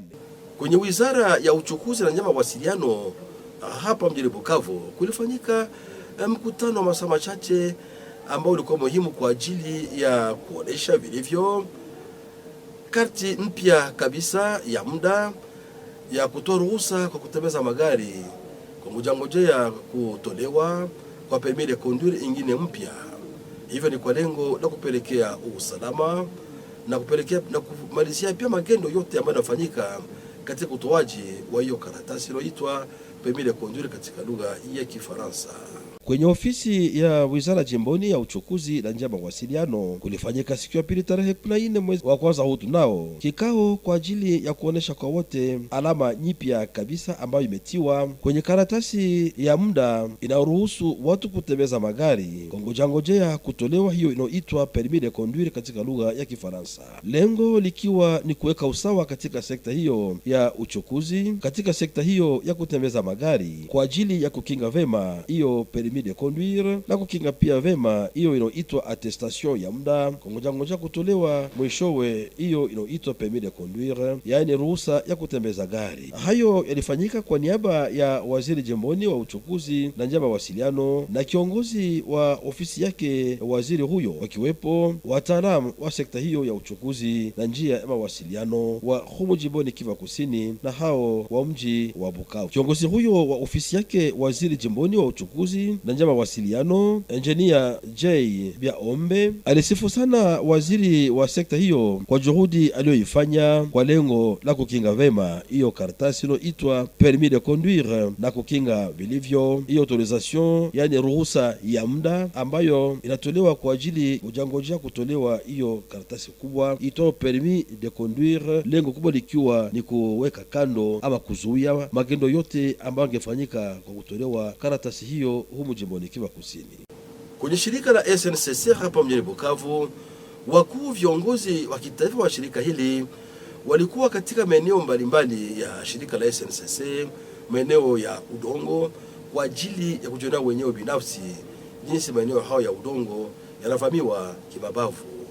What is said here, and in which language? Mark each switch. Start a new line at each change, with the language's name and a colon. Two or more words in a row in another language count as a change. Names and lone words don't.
Swahili: Kwenye wizara ya uchukuzi na mawasiliano hapa mjini Bukavu kulifanyika mkutano wa masaa machache ambao ulikuwa muhimu kwa ajili ya kuonesha vilivyo karti mpya kabisa ya muda ya kutoa ruhusa kwa kutembeza magari kwa ngojea kutolewa kwa
French: permis de conduire
Swahili: ingine mpya. Hivyo ni kwa lengo la kupelekea usalama na kumalizia pia magendo yote ambayo yanafanyika katika utoaji wa hiyo karatasi iliyoitwa
French: permis de conduire
Swahili: katika lugha ya Kifaransa. Kwenye ofisi ya wizara jimboni ya uchukuzi na mawasiliano kulifanyika siku ya pili tarehe 14 mwezi wa kwanza huu tunao kikao kwa ajili ya kuonesha kwa wote alama nyipya kabisa ambayo imetiwa kwenye karatasi ya muda inayoruhusu watu kutembeza magari ngojea kutolewa, hiyo inaitwa
French: permis de conduire
Swahili: katika lugha ya Kifaransa. Lengo likiwa ni kuweka usawa katika sekta hiyo ya uchukuzi, katika sekta hiyo ya kutembeza magari kwa ajili ya kukinga vema hiyo
French: permis de conduire
Swahili: na kukinga pia vema hiyo inaitwa attestation ya muda ngoja kutolewa mwishowe hiyo inaitwa
French: permis de conduire,
Swahili: yaani ruhusa ya kutembeza gari. Hayo yalifanyika kwa niaba ya waziri jimboni wa uchukuzi na mawasiliano na kiongozi wa ofisi yake waziri huyo, wakiwepo wataalamu wa sekta hiyo ya uchukuzi na njia ya mawasiliano wa humu jimboni Kivu Kusini na hao wa mji wa Bukavu. Kiongozi huyo wa ofisi yake waziri jimboni wa uchukuzi na mawasiliano Engineer J Biaombe alisifu sana waziri wa sekta hiyo kwa juhudi aliyoifanya kwa lengo la kukinga vema hiyo karatasi iliyoitwa
French: permis de conduire
Swahili: na kukinga vilivyo hiyo autorisation, yani ruhusa ya muda ambayo inatolewa kwa ajili ujangojea kutolewa hiyo karatasi kubwa ito
French: permis de conduire,
Swahili: lengo kubwa likiwa ni kuweka kando ama kuzuia magendo yote ambayo yangefanyika kwa kutolewa karatasi hiyo humu jimboni Kivu Kusini. Kwenye shirika la SNCC hapa mjini Bukavu, wakuu viongozi wa kitaifa wa shirika hili walikuwa katika maeneo mbalimbali ya shirika la SNCC, maeneo ya udongo kwa ajili ya kujionea wenyewe binafsi jinsi maeneo hayo ya udongo yanavamiwa kimabavu.